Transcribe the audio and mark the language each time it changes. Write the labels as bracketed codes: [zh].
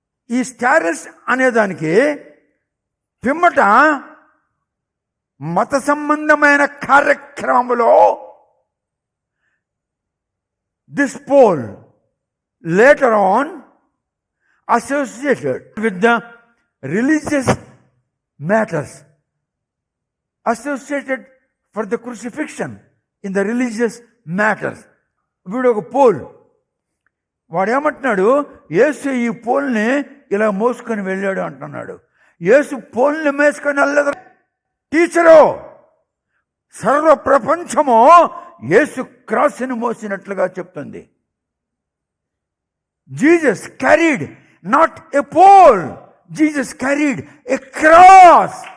[te] ఈ స్టారస్ అనేదానికి పిమ్మట మత సంబంధమైన కార్యక్రమంలో [en] This pole later on associated with the religious matters, associated for the crucifixion in the religious matters. [te] వీడు ఒక పోల్. వాడు ఏమంటున్నాడు? యేసు ఈ పోల్ని ఇలా మోసుకొని వెళ్ళాడు అంటున్నాడు. యేసు పోల్ని మోసుకొని వెళ్ళదు టీచరు. సర్వ ప్రపంచము యేసు క్రాస్ని మోసినట్లుగా చెప్తుంది. [en] Jesus carried not a pole, Jesus carried a cross.